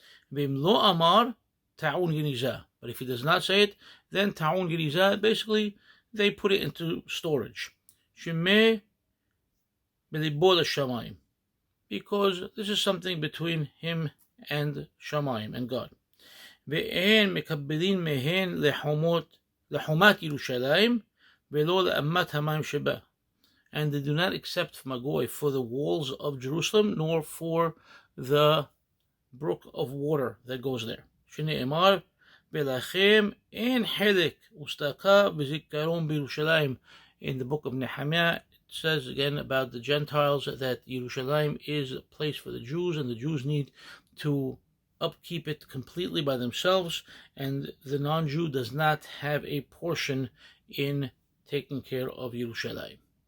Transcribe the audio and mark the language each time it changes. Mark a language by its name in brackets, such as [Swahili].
[Hebrew] Lo amar ta'un geniza. [English] But if he does not say it, then [Hebrew] ta'un geniza, [English] basically they put it into storage. [Hebrew] Shemeh b'libo l'shamayim, [English] because this is something between him and Shamayim and God. [Hebrew] ואין מקבלין מהן לחומת ירושלים ולא לאמת המים שבה. [English] And they do not accept from a goy for the walls of Jerusalem, nor for the brook of water that goes there. [Hebrew] שנאמר, ולכם אין חלק וצדקה וזיכרון בירושלים. [English] In the book of Nehemiah, it says again about the Gentiles that Yerushalayim is a place for the Jews, and the Jews need to upkeep it completely by themselves, and the non-Jew does not have a portion in taking care of Yerushalayim.